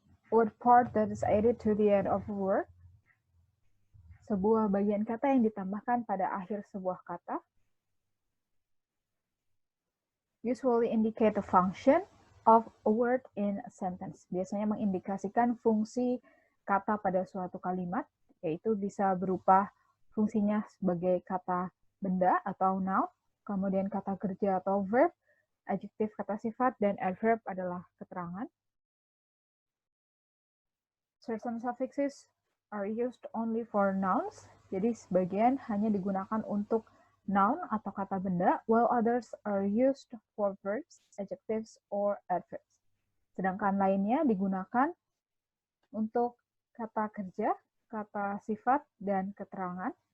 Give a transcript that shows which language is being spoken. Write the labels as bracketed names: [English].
[English] Word part that is added to the end of a word. [Indonesian] Sebuah bagian kata yang ditambahkan pada akhir sebuah kata. [English] Usually indicate the function of a word in a sentence. [Indonesian] Biasanya mengindikasikan fungsi kata pada suatu kalimat, yaitu bisa berupa fungsinya sebagai kata benda atau noun, kemudian kata kerja atau verb, adjektif kata sifat, dan adverb adalah keterangan. [English] Certain suffixes are used only for nouns. [Indonesian] Jadi sebagian hanya digunakan untuk noun atau kata benda, [English] while others are used for verbs, adjectives, or adverbs. [Indonesian] Sedangkan lainnya digunakan untuk kata kerja, kata sifat, dan keterangan.